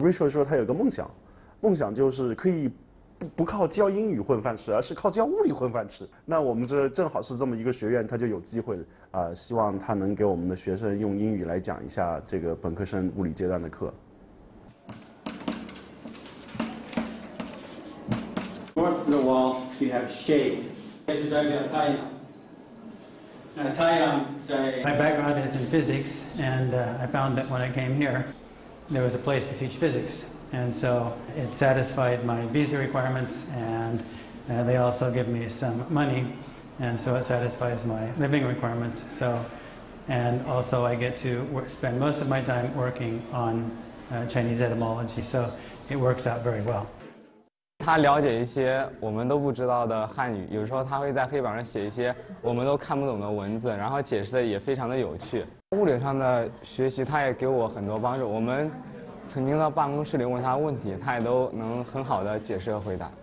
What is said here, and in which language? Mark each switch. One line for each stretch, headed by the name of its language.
Chinese: Rachel 说他有个梦想，梦想就是可以不靠教英语混饭吃，而是靠教物理混饭吃。那我们这正好是这么一个学院，他就有机会希望他能给我们的学生用英语来讲一下这个本科生物理阶段的课。
English: North of the wall, you have shade. This is taiyang. My background is in physics, and I found that when I came here, there was a place to teach physics. And so it satisfied my visa requirements, and they also give me some money, and so it satisfies my living requirements. So, and also I get to spend most of my time working on Chinese etymology, so it works out very well.
Chinese: 他了解一些我们都不知道的汉语，有时候他会在黑板上写一些我们都看不懂的文字，然后解释的也非常的有趣。物理上的学习，他也给我很多帮助。我们曾经到办公室里问他问题，他也都能很好的解释和回答。